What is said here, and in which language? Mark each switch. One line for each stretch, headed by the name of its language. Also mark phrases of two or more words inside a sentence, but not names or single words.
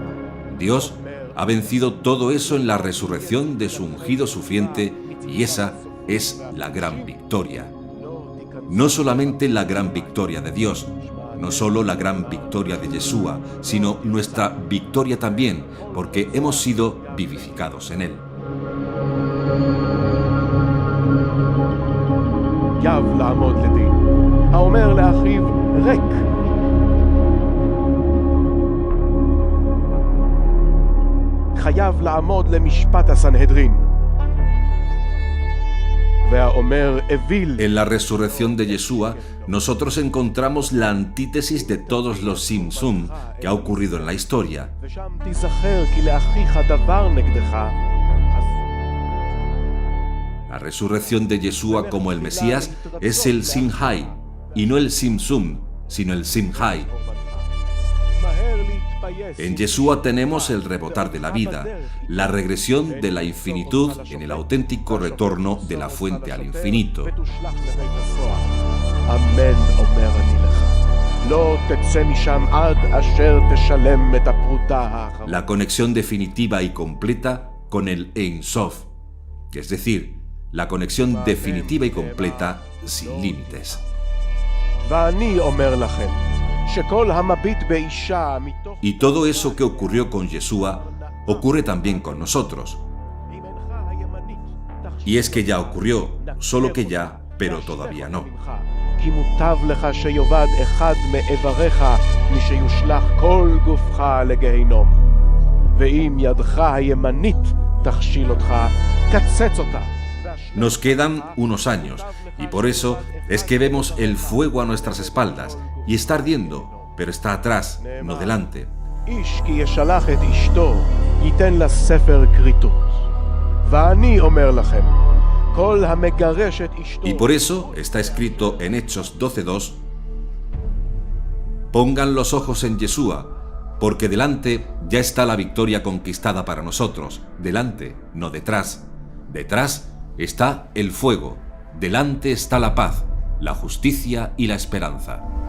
Spanish: Dios ha vencido todo eso en la resurrección de su ungido sufriente, y esa es la gran victoria. No solamente la gran victoria de Dios, no solo la gran victoria de Yeshua, sino nuestra victoria también, porque hemos sido vivificados en Él.
Hebrew: חייב לעמוד לדין, האומר לאחיו ריק. חייב לעמוד למשפט הסנהדרין. והאומר אוויל.
Spanish: En la resurrección de Yeshua, nosotros encontramos la antítesis de todos los Simsum que ha ocurrido en la historia.
Hebrew: ושם תיזכר כי לאחיך דבר נגדך.
Spanish: La resurrección de Yeshua como el Mesías es el Simhai, y no el Simsum, sino el Simhai. En Yeshua tenemos el rebotar de la vida, la regresión de la infinitud en el auténtico retorno de la fuente al infinito.
Hebrew: אמן אומר אני לך. לא תצא משם עד אשר תשלם את הפרוטה האחרונה.
Spanish: La conexión definitiva y completa con el
Hebrew: אין סוף,
Spanish: es decir, la conexión definitiva y completa sin límites.
Hebrew: ואני אומר לכם, שכל המביט באישה מתוך...
Spanish: Y todo eso que ocurrió con Yeshua ocurre también con nosotros.
Hebrew: ימינך הימנית
Spanish: Y es que ya ocurrió, solo que ya, pero todavía no.
Hebrew: כי מוטב לך שיאבד אחד מאיבריך משיושלך כל גופך לגיהינום. ואם ידך הימנית תכשיל אותך, קצץ אותה.
Spanish: Nos quedan unos años, y por eso es que vemos el fuego a nuestras espaldas, y está ardiendo, pero está atrás, no delante.
Hebrew: איש כי ישלח את אשתו, ייתן לה ספר כריתות. ואני אומר לכם, כל המגרש את אשתו...
Spanish: Y por eso está escrito en Hechos 12:2, pongan los ojos en Yeshua, porque delante ya está la victoria conquistada para nosotros, delante, no detrás. Detrás está el fuego, delante está la paz, la justicia y la esperanza.